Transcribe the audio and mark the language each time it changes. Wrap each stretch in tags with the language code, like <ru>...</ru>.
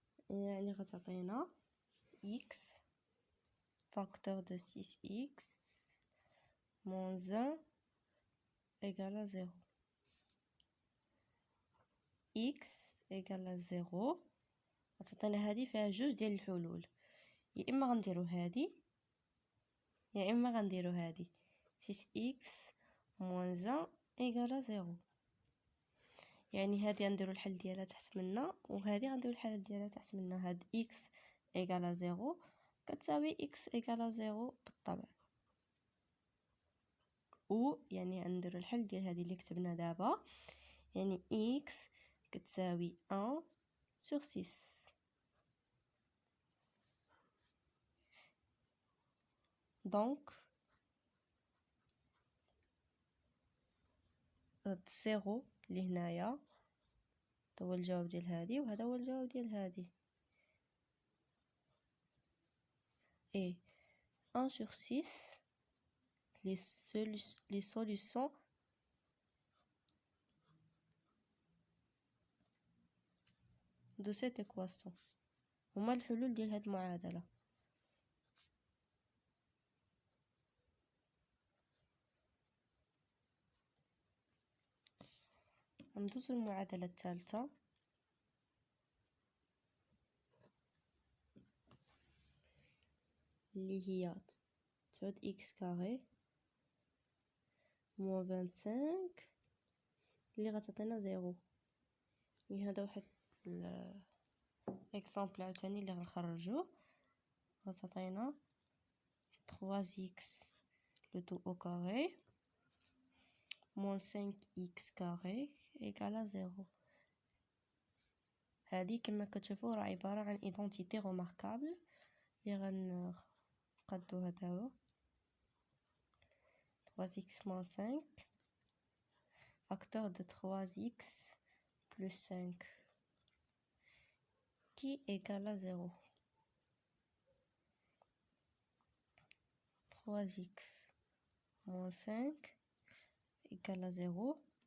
<ar>يعني غتعطينا</ar> <fr>x facteur de 6x moins 1 égale à 0. x égale à 0.</fr> <ar>غتعطينا هذه فيها جوج ديال الحلول، يا اما غنديرو هذه يا اما غنديرو هذه.</ar> <fr>6x moins 1 égale à 0.</fr> <ar>يعني هذه غنديرو الحل ديالها تحت منا وهذه غنديرو الحل ديالها تحت منا. هاد</ar> <fr>x égale à 0</fr> <ar>كتساوي x égale à 0 بالطبع، و يعني غنديرو الحل ديال هذه اللي كتبنا دابا. يعني x كتساوي 1 sur 6. دونك هاد 0 اللي هنايا هو الجواب ديال هذه وهذا هو الجواب ديال هذه.</ar> <fr>et 1 sur 6 les solutions de cette équation.</fr> <ar>هما الحلول ديال هاد المعادلة. ندوزو المعادلة الثالثة اللي هي تعود x كاري موان 25 اللي غتعطينا 0. يعني هذا واحد اكزامبل عاوتاني اللي غنخرجوه. غتعطينا</ar> <fr>3x le tout au carré moins 5x carré égale à 0.</fr> <ar>هذه كما كتشوفوا راه عبارة عن identité remarquable اللي غنقادوها دابا.</ar> <fr>3x moins 5 facteur de 3x plus 5 qui égale à 0. 3x moins 5 إيكال 0.</fr>